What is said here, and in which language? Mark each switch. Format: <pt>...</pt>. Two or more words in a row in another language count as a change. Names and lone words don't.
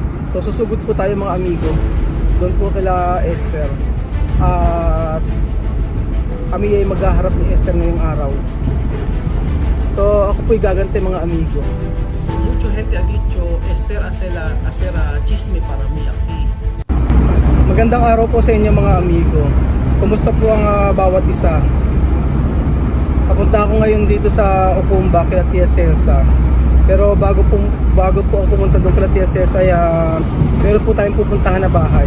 <tl>So susugod po tayo mga amigo. Doon po kila Esther. At kami ay maghaharap ni Esther ngayong araw. So ako po'y gaganti mga amigo.</tl> <es>Mucho gente ha dicho Esther acera chisme para mí aquí.</es> <tl>Magandang araw po sa inyo mga amigo. Kumusta po ang bawat isa? Papunta ako ngayon dito sa Okumba kila Tia Celsa. Pero bago po ako pumunta doon kila Tia Celsa ay meron po tayong pupuntahan na bahay.</tl>